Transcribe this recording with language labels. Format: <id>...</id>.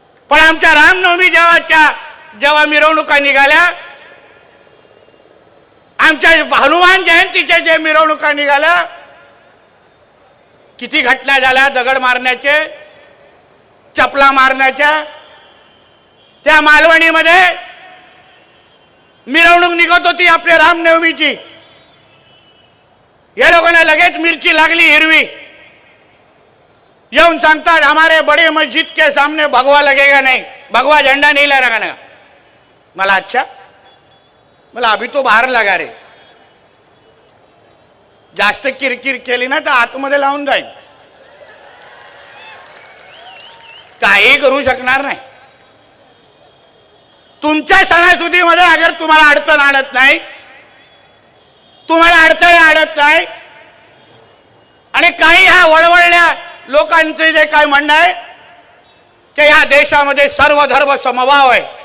<mr>पण आमच्या रामनवमी जेव्हा मिरवणुका निघाल्या, आमच्या हनुमान जयंतीच्या जे मिरवणुका निघाल्या, किती घटना झाल्या दगड मारण्याचे, चपला मारण्याच्या. त्या मालवणीमध्ये मिरवणूक निघत होती आपल्या रामनवमीची. या लोकांना लगेच मिरची लागली हिरवी. येऊन सांगतात</mr> <hi>हमारे बड़े मस्जिद के सामने भगवा लगेगा नहीं, भगवा झंडा नहीं लगाना.</hi> <mr>मला अच्छा, मला</mr> <hi>अभी तो</hi> <mr>बाहेर लगा रे. जास्त किरकिर केली ना तर आतमध्ये लावून जाईल, काही करू शकणार नाही. तुमच्या सणासुदीमध्ये अगर तुम्हाला अडचण आणत नाही, तुम्हाला अडथळे आणत नाही, आणि काही ह्या वळवळल्या लोकांचे जे काय म्हणणं आहे की या देशामध्ये सर्व धर्म समभाव आहे.</mr>